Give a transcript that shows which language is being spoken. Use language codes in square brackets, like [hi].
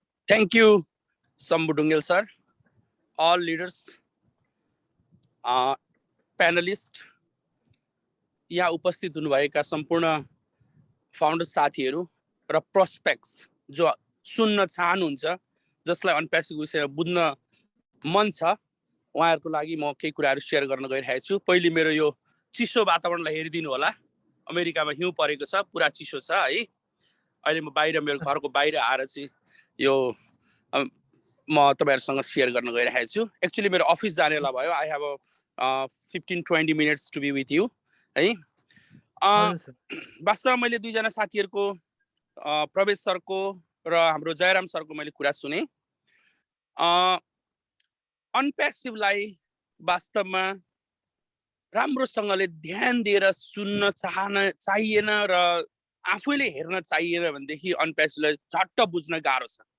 [en] Thank you, Shambhu Dungel sir, all leaders, panelists, [ne] यहाँ उपस्थित हुनुभएका सम्पूर्ण फाउन्डर साथीहरू र प्रोस्पेक्ट्स जो सुन्न चाहनुहुन्छ, जसलाई अनप्यासिभ विषयमा बुझ्न मन छ, उहाँहरूको लागि म केही कुराहरू सेयर गर्न गइरहेको छु। पहिले मेरो यो चिसो वातावरणलाई हेरिदिनु होला। अमेरिकामा हिउँ परेको छ, पुरा चिसो छ है। अहिले म बाहिर मेरो घरको बाहिर आएर चाहिँ यो म तपाईहरुसँग शेयर गर्न गइरहेको छु। एक्चुअली मेरो अफिस जानेला भयो। [en] I have 15-20 minutes to be with you है। [ne] वास्तवमा मैले दुईजना साथीहरुको प्रवेश सरको र हाम्रो जयराम सरको मैले कुरा सुने। अनप्यासिभलाई वास्तवमा राम्रोसँगले ध्यान दिएर सुन्न चाहिएन र आफैले हेर्न चाहिएन भनेदेखि अनप्यासिभलाई झट्ट बुझ्न गाह्रो छ।